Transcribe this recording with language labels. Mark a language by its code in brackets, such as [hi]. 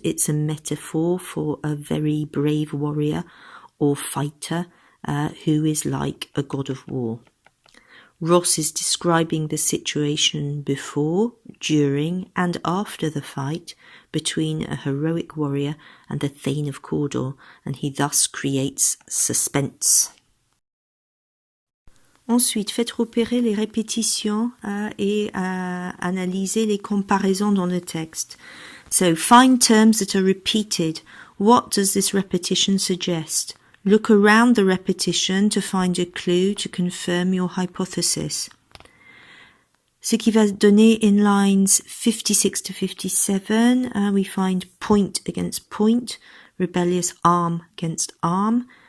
[en] It's a metaphor for a very brave warrior or fighter who is like a god of war. Ross is describing the situation before, during, and after the fight between a heroic warrior and the Thane of Cawdor, and he thus creates suspense. [fr] Ensuite, faites repérer les répétitions et analysez les comparaisons dans le texte. [en] So, find terms that are repeated. What does this repetition suggest? Look around the repetition to find a clue to confirm your hypothesis. [fr] Ce qui va donner [en] in lines 56 to 57, we find point against point, rebellious arm against arm.